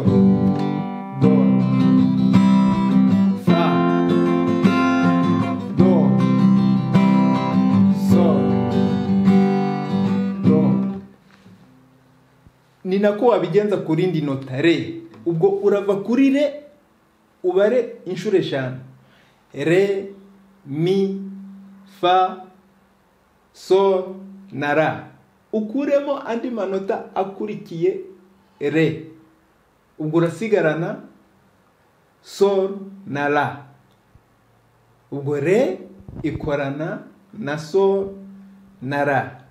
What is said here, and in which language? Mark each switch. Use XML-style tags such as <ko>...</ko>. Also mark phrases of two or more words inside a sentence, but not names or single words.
<rw>Do, fa, do, sol, do. Ni nako wabigenza kuri indi nota re. Ubwo urava kuri re ubare inshuro 5. Re, mi, fa, sol na la. Ukuremo andi manota akurikiye re. Ubwo urasigarana sol na la. Ubwo re ikorana na sol na la.</rw>